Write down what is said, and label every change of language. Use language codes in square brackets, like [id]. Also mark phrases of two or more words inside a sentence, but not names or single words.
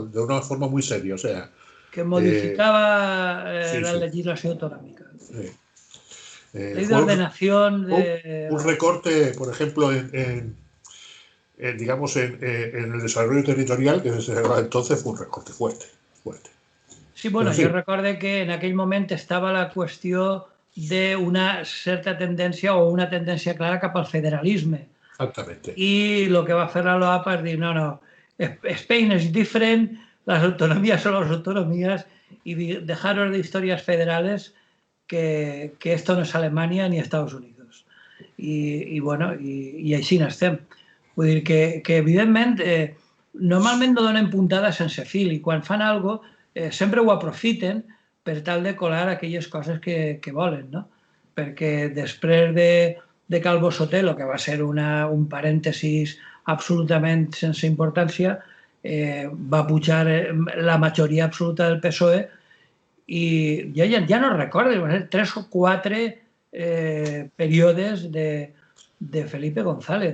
[es] De una forma muy seria, o sea. Que modificaba la legislación autonómica. Sí. Ley de ordenación. Un recorte, por ejemplo, en el desarrollo territorial, que desde entonces fue un recorte fuerte. [ca] Sí, bueno, jo recordo que en aquell moment estava la qüestió d'una certa tendència o una tendència clara cap al federalisme. [es] Exactamente. [ca] I el que va fer la LOAPA és dir, no, [en] Spain is different, [es] las autonomías son las autonomías y dejaros de historias federales que esto no es Alemania ni Estados Unidos. [ca] I bueno, i així n'estem. Vull dir que evidentment, normalment no donen puntada sense fil i quan fan alguna cosa sempre ho aprofiten per tal de colar aquelles coses que volen, no? Perquè després de Calvo Sotelo, que va ser un parèntesis absolutament sense importància, va pujar la majoria absoluta del PSOE i ja no recordo, van ser 3 o 4 períodes de Felipe González.